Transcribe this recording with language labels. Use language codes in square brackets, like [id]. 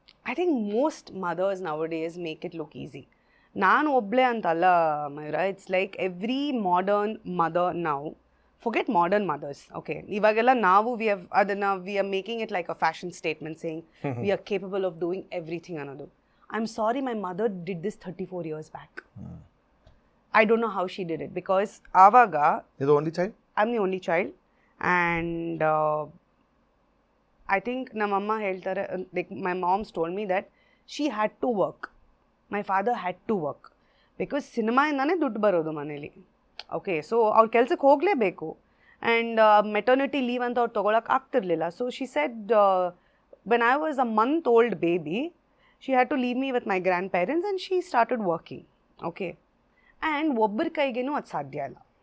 [en] I think most mothers nowadays make it look easy. [kn] ನಾನು ಒಬ್ಬಳೇ ಅಂತಲ್ಲ [en] Mayura, it's like every modern mother ನಾವು, forget modern mothers, okay, [kn] ಇವಾಗೆಲ್ಲ ನಾವು [en] We are making it like a fashion statement saying we are capable of doing everything ಅನ್ನೋದು. I'm sorry, my mother did this 34 years back. I don't know how she did it, because avaga you're the only child. I'm the only child, and I think [kn] na mamma heltare, [en] like my mom's told me that she had to work, my father had to work, because [kn] cinema indane ದುಡ್ಡು ಬರೋದು ಮನೇಲಿ. Okay, so ಅವ್ರು ಕೆಲ್ಸಕ್ಕೆ ಹೋಗಲೇಬೇಕು, and maternity leave ಅಂತ ಅವ್ರು ತೊಗೊಳಕ್ಕೆ ಆಗ್ತಿರ್ಲಿಲ್ಲ. [en] So she said when I was a month-old baby, she had to leave me with my grandparents and she started working. [kn] Okay, and ಒಬ್ಬರ ಕೈಗೇನು ಅದು ಸಾಧ್ಯ ಇಲ್ಲ.